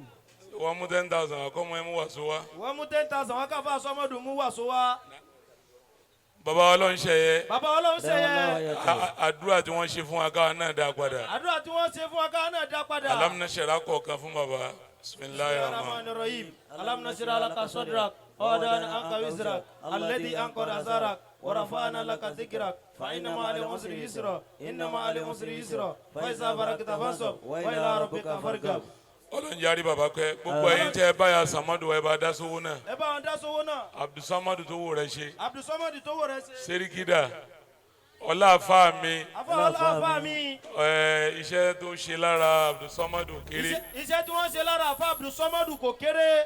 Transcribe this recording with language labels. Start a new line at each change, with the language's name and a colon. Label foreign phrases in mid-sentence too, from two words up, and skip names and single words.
Yoruba: wọ́n mú 10,000 àkọ́mọ ẹ̀ mú wàásù wá wọ́n mú 10,000 wọ́n káfọ́ Somodu mú wàásù wá. bàbá ọlọ́run ṣẹyẹ bàbá ọlọ́run ṣẹyẹ àdúrà tí wọ́n ṣe fún wa káwa náà dá padà àdúrà tí wọ́n ṣe fún wa káwa náà dá padà.
Arabic: ألم نشرح
Yoruba: kọ̀ọ̀kan fún bàbá bismillahirrahmanirrahim
Arabic: ألم نشرح لك صدرك ووضعنا عنك وزرك الذي أنقض ظهرك ورفعنا لك ذكرك فإن مع العسر يسرا إن مع العسر يسرا فإذا فرغت فانصب وإلى ربك فارغب.
Yoruba: ọlọ́run jáde bàbá kẹ́ gbogbo ẹ̀yin tẹ́ ẹ báyà Somod ẹ bá dá sówó náà ẹ bá wọn dá sówó náà. Abdul Somod tó wò rẹ ṣe Abdul Somod tó wò rẹ ṣe. serikida ọlá àfáà mi àfáà mi. iṣẹ́ tó ṣe lára Abdul Somod kéré iṣẹ́ tí wọ́n ṣe lára àfáà Abdul Somod kò kéré.